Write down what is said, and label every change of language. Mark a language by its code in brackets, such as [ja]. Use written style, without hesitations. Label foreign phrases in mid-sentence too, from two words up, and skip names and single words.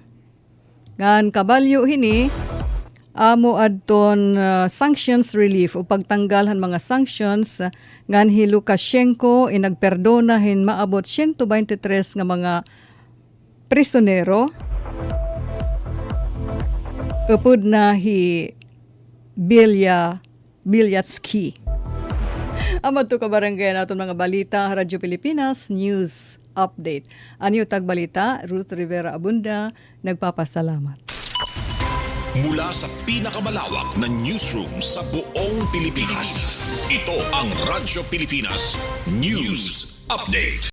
[war] Ngan kabalyo hini amo adton [en] sanctions relief [war] o pagtanggal han mga sanctions ngan hi Lukashenko inagperdona hin maabot 123 nga mga prisonero upod na hi Bialyatsky. Amad to kabarangay naton mga balita Radyo Pilipinas News Update. Anyo tagbalita, Ruth Rivera Abunda, nagpapasalamat. [tl] Mula sa pinakamalawak na newsroom sa buong Pilipinas, ito ang Radyo Pilipinas News Update.